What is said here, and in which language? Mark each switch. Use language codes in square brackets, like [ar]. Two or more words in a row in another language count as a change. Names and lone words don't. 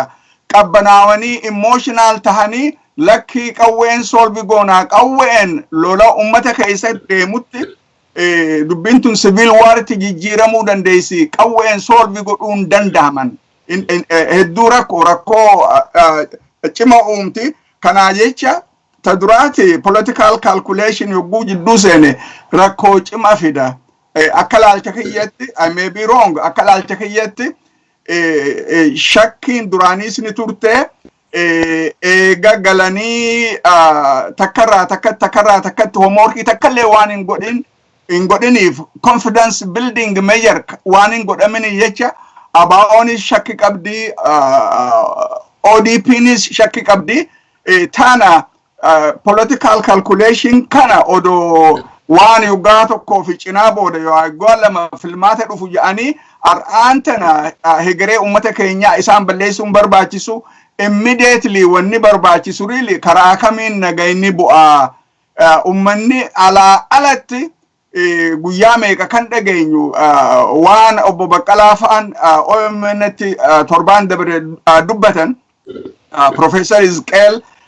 [om] Qabbanaawanii emotional tahanii lakki qawween solvi goonaa qawween lola ummata keessa deemutti dubbiin tun civil warti jijjiiramuu dandeessi qawween solvi godhuun danda'aman hedduu rakkoo cima uumti. [en] Kanaa jecha ta duraati political calculation yogguu [om] jidduu seene rakkoo cima fida. Akka laalcha kiyyatti [en] I may be wrong [om] akka laalcha kiyyatti shakkiin duraaniis ni turte eega galanii takkarraa takkatti hoomworkii takkallee waan hin godhiniif [en] confidence building measure [om] waan hin godhamini jecha abaa'oonis shakki qabdi ODPnis shakki qabdi tana [en] political calculation [om] kana odoo waan yoggaa tokkoo fi cinaa booda yoo yoggaa lama filmaata dhufu jedhanii har'aan tana hegeree ummata keenyaa isaan balleessuun barbaachisu immediately wanni barbaachisu really karaa kamiin nagayni bu'aa ummanni alatti guyyaa meeqa kan dhageenyu waan obbo Baqqalaa fa'aan OMN'tti torbaan dabre dubbatan Professor Hizqeel